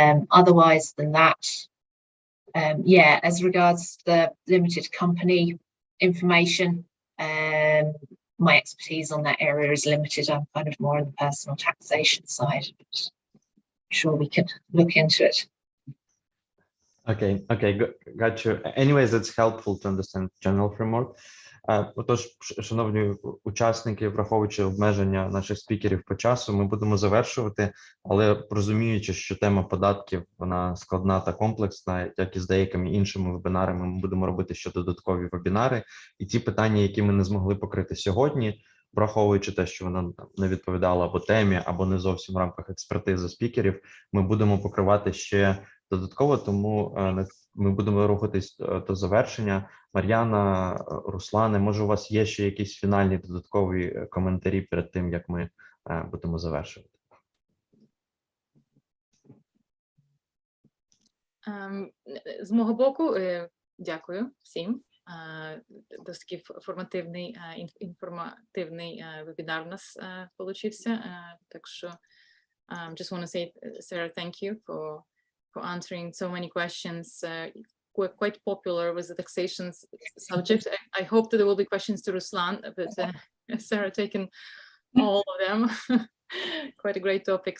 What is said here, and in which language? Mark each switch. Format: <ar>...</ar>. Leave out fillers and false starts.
<en>Otherwise than that, yeah, as regards the limited company information, my expertise on that area is limited. I'm kind of more on the personal taxation side, but I'm sure we could look into it. Okay, got you. Anyways, it's helpful to understand general framework.</en> <uk>Отож, шановні учасники, враховуючи обмеження наших спікерів по часу, ми будемо завершувати, але розуміючи, що тема податків, вона складна та комплексна, як і з деякими іншими вебінарами, ми будемо робити ще додаткові вебінари, і ті питання, які ми не змогли покрити сьогодні, враховуючи те, що вона не відповідала або темі, або не зовсім в рамках експертизи спікерів, ми будемо покривати ще додатково, тому ми будемо рухатись до завершення. Мар'яна, Руслане, може у вас є ще якісь фінальні додаткові коментарі перед тим, як ми будемо завершувати? З мого боку, дякую всім. Досить такий інформативний вебінар у нас получився. Так що</uk> <en>just want to say, Sarah, thank you for answering so many questions. We're quite popular with the taxation subject. I hope that there will be questions to Ruslan, but Sarah taken all of them. Quite a great topic.</en>